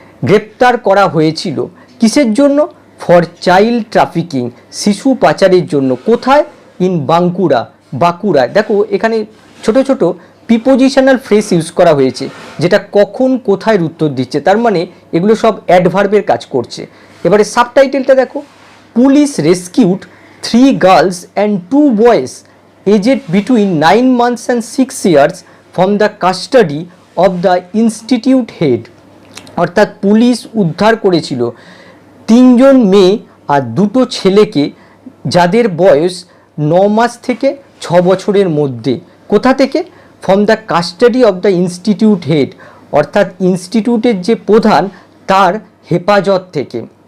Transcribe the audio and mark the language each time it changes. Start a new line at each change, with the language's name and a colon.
Bangla: গ্রেপ্তার করা হয়েছিল কিসের জন্য?
English: for child trafficking,
Bangla: শিশু পাচারের জন্য। কোথায়? ইন বাঁকুড়া, বাঁকুড়ায়। দেখো এখানে ছোট ছোট প্রিপোজিশনাল ফ্রেজ ইউজ করা হয়েছে, যেটা কখন কোথায় উত্তর দিচ্ছে, তার মানে এগুলো সব অ্যাডভার্বের কাজ করছে। এবারে সাবটাইটেলটা দেখো,
English: Police rescued 3 girls and 2 boys aged between 9 months and 6 years from the custody of the institute head।
Bangla: অর্থাৎ পুলিশ উদ্ধার করেছিল 3 জন মেয়ে আর 2টো ছেলেকে, যাদের বয়স 9 মাস থেকে 6 বছরের মধ্যে। কোথা থেকে?
English: from the custody of the institute head,
Bangla: অর্থাৎ ইনস্টিটিউটের যে প্রধান তার হেফাজত থেকে।